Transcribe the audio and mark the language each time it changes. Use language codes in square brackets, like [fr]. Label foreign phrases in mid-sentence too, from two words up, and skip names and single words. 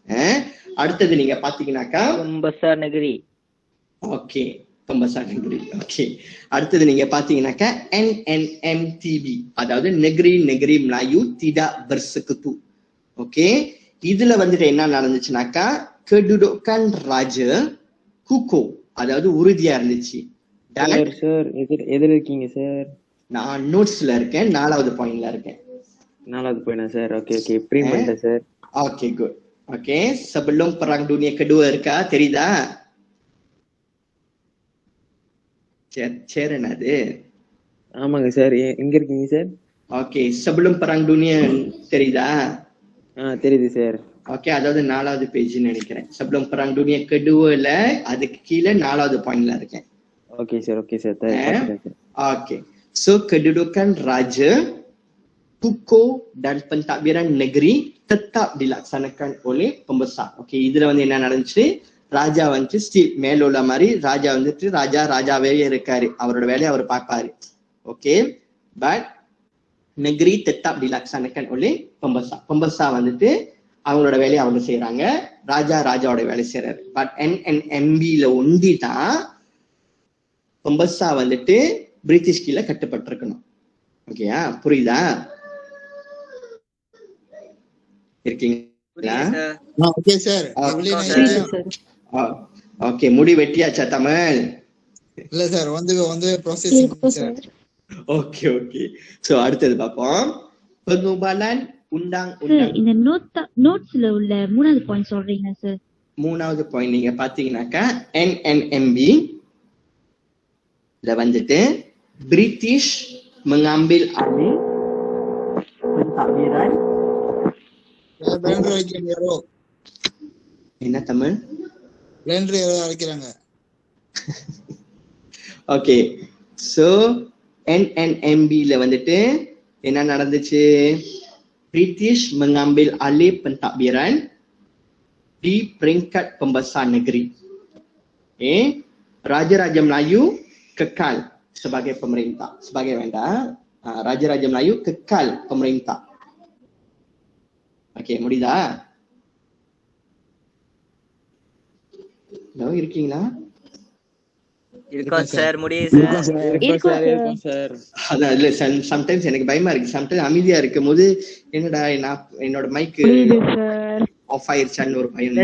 [ta] அடுத்தது நீங்க பாத்தீங்கன்னாக்கா [ms] pembesar negeri. [en] ஓகே, [ms] Pembesar negeri. [ta] Okay. அடுத்தது நீங்க பாத்தீங்கன்னாக்கா NNMTB, அதாவது [ms] Negeri Melayu Tidak Bersekutu. [ta] Okay. இதுல வந்துட்டு என்ன நடந்துச்சுனாக்கா [ms] kedudukan raja kukuh, [ta] அதாவது உறுதியா இருந்துச்சு. சார் எதில் இருக்கீங்க சார்? நான் நோட்ஸ்ல இருக்கேன், 4வது பாயிண்ட்ல இருக்கேன். 4வது பாயிண்டா சார்? ஓகே பிரிண்ட் பண்ணிட்டேன் சார். [en] okay good. [ta] ஓகே, [ms] sebelum perang dunia kedua [ta] இருக்கா, தெரியுதா? சேரன் அது. ஆமாங்க சார். எங்க இருக்கீங்க சார்? [en] ஓகே, [ms] sebelum perang dunia தெரியுதா? [ta] தெரியுது சார். ஓகே, அதாவது 4வது பேஜ் நினைக்கிறேன். [ms] sebelum perang dunia kedua- [ta] ல அதுக்கு கீழே 4வது பாயிண்ட்ல இருக்கேன். ஓகே சார். [en] okay, so [ms] kedudukan raja, kukuh dan pentadbiran negeri tetap dilaksanakan oleh pembesar. [ta] ஓகே, இதுல வந்து என்ன நடந்துச்சு, ராஜா வந்து ஸ்டீல் மேல உள்ள மாதிரி ராஜா வந்துட்டு ராஜாவே இருக்காரு, அவரோட வேலையை அவர் பார்ப்பாரு. [en] okay, but [ms] negeri tetap dilaksanakan oleh pembesar. [ta] pembesar வந்துட்டு அவங்களோட வேலையை அவங்க செய்யறாங்க, ராஜாவோட வேலை செய்யறாரு. பட் NNMB-ல ஒண்டி தான் pembesar வந்துட்டு பிரிட்டிஷ் கீழே கட்டுப்பட்டிருக்கணும். ஓகேயா, புரியுதா? இருக்கீங்களா? ஓகே சார். ஓகே, முடி வெட்டியாச்சா தமிழ்? இல்ல சார், வந்து ப்ராசஸிங் சார். ஓகே. சோ அடுத்தது பாப்போம். [ms] pengubalan undang-undang. [ta] இந்த நோட்ஸ்ல உள்ள 3வது பாயிண்ட் சொல்றீங்க சார்? 3வது பாயிண்ட் நீங்க பாத்தீங்கன்னாக்கா NNMB ல வந்துட்டு பிரிட்டிஷ் [ms] mengambil alih pentadbiran. [ta] என்ன தமிழ்? அழைக்கிறாங்க. [en] okay, so [ta] NNMB-ல வந்துட்டு என்ன நடந்துச்சு, [ms] British mengambil alih pentadbiran di peringkat pembesar negeri. Raja-Raja Melayu kekal sebagai pemerintah. Sebagai Raja-Raja Melayu kekal pemerintah. [en] Okey, [ta] முடியுதா? ஹலோ, இருக்கீங்களா? இருக்கோம் சார். முடியுது சார். அதான் இல்ல, சம்டைம்ஸ் எனக்கு பயமா இருக்கு. சம்டைம்ஸ் அமைதியா இருக்கும் போது என்னடா என்னோட மைக் ஆஃப் ஆயிருச்சான்னு ஒரு பயம்.